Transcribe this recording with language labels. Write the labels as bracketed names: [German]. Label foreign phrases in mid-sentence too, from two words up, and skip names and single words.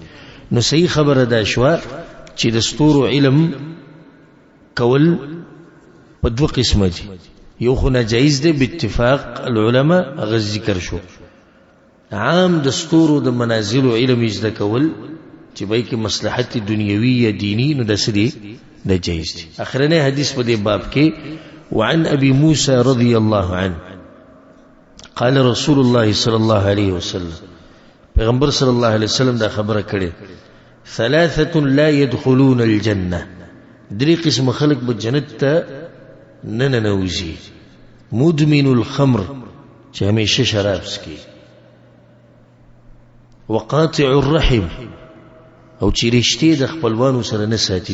[Pashto] نو صحیح خبره دا شوه چې د ستورو علم کول په دوه قسمه دي. یو خو ناجایز دی [Arabic] باتفاق العلماء، [Pashto] هغه ذکر شو. عام د ستورو د منازل علم زده کول چې بای کې مصلحت دنیوي یا دینی، نو د سدي د جایز دي. اخرنه حدیث په دې باب کې [Arabic] وعن ابي موسى رضي الله عنه قال رسول الله صلى الله عليه وسلم، [Pashto] پیغمبر [Arabic] صلی الله علیه وسلم [Pashto] دا خبره کړې، [Arabic] ثلاثه لا يدخلون الجنه، [Pashto] درې قسم خلق به جنت ته نه ننوځي. [Arabic] مدمن الخمر، [Pashto] چې همیشه شراب څکي، [Arabic] وقاطع الرحم، [Pashto] او چې رشتې د خپلوانو سره نه ساتي.